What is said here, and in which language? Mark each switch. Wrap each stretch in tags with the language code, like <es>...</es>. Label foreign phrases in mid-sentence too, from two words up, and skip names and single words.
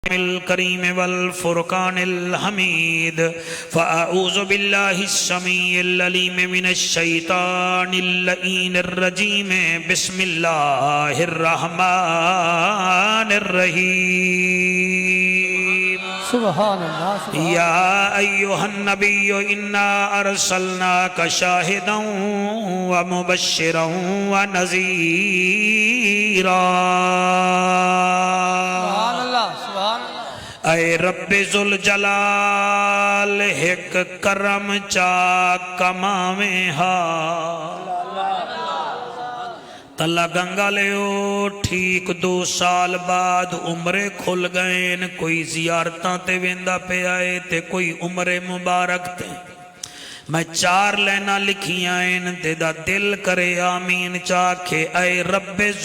<ar>الكريم والفرقان الحميد فأعوذ بالله السميع العليم من الشيطان اللعين الرجيم بسم الله الرحمن الرحيم سبحان اللہ يا أيها النبي إنا أرسلناك شاهدا ومبشرا ونذيرا</ar> <skr>اے رب ذوالجلال ایک کرم چا کماویں ہا تلا گنگا لیو ٹھیک 2 سال بعد عمرے کھل گئیں کوئی زیارتاں تے ویندا پہ آئے تے کوئی عمرے مبارک تے میں 4 لینا لکھیاں تے دا دل کرے آمین چاکھے اے رب</skr>